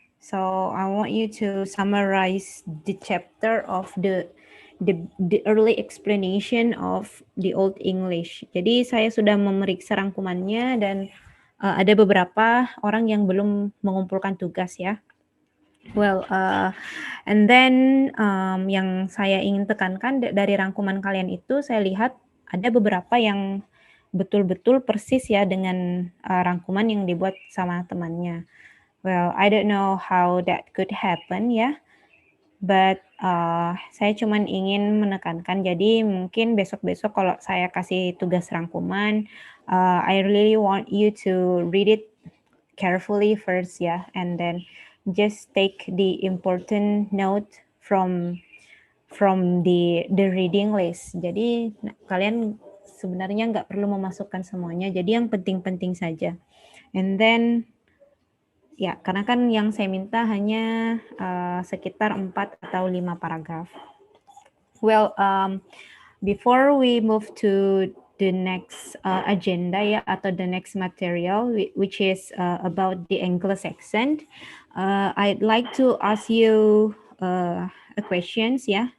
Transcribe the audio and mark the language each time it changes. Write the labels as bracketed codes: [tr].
[en] So I want you to summarize the chapter of the early explanation of the Old English. [id] Jadi saya sudah memeriksa rangkumannya dan ada beberapa orang yang belum mengumpulkan tugas ya. [en] Well, and then [id] yang saya ingin tekankan dari rangkuman kalian itu saya lihat ada beberapa yang betul-betul persis ya dengan rangkuman yang dibuat sama temannya. [en] Well, I don't know how that could happen ya, but [id] saya cuman ingin menekankan. Jadi mungkin besok-besok kalau saya kasih tugas rangkuman, [en] I really want you to read it carefully first ya, and then just take the important note from the reading list. [id] Jadi kalian sebenarnya nggak perlu memasukkan semuanya, jadi yang penting-penting saja. [en] And then [id] ya, karena kan yang saya minta hanya sekitar 4 atau 5 paragraf. [en] Well, before we move to the next agenda ya, atau the next material, which is about the Anglo-Saxon, I'd like to ask you a questions ya.